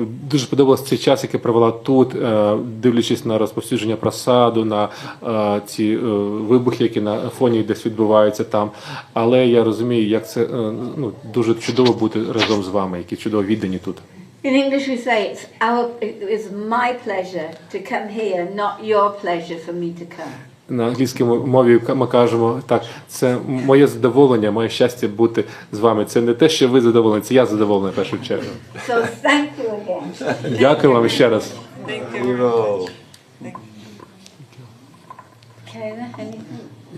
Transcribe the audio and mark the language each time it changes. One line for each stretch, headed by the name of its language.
Ukrainian: Дуже подобався цей час, який провела тут, дивлячись на розповсюдження просаду, на ці вибухи, які на фоні десь відбуваються там. Але я розумію, як це дуже чудово бути разом з вами, які чудово віддані тут.
English: In English we say it's my pleasure to come here, not your pleasure for me to come.
Ukrainian: На англійській мові ми кажемо так, це моє задоволення, моє щастя бути з вами. Це не те, що ви задоволені, це я задоволений в першу чергу.
English: So thank you again.
Ukrainian: Дякую вам ще раз.
English: Thank you. Okay, anything?